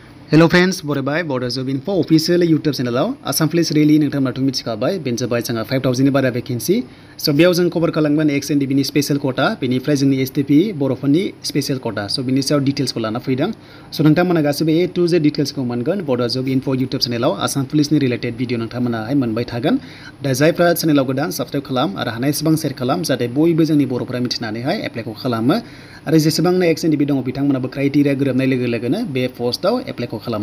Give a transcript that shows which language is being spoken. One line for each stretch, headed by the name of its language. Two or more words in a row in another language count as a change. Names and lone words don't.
English: Hello friends,
Bodo: बर'फ Bodo job info official YouTube channel
English: Assam police rally
Bodo: नोंथांमोनाथ मिथिखाबाय बेनो जाबाय जोंहा 5000 नि बारा vacancy so बेयाव जों कवर खालामगोन Exe NDFB नि
English: special quota
Bodo: बेनिफ्राय जोंनि STP बर'फोरनि
English: special quota
Bodo: so बेनि सायाव डिटेल्स को लाना फैदों so नोंथांमोना गासिबो
English: A to Z details
Bodo: को मोनगोन Bodo job info YouTube channel आसाम पुलिसनि रिलेटेड भिडिअ नोंथांमोनाहाय मोनबाय थागोन दा जायफ्रा चेनेलाव गोदान साबस्क्राइब खालाम आरो हानायसेबां शेयार खालाम जाहाथे बयबो जोंनि बर'फोरा मिथिनानैहाय एप्लाइखौ खालामो आरो जेसेबांनो Exe NDFB दङ बिथांमोनाबो क्राइटेरिया गोरोबनाय लोगो-लोगोनो बे पोस्टआव एप्लाइखौ खालामनो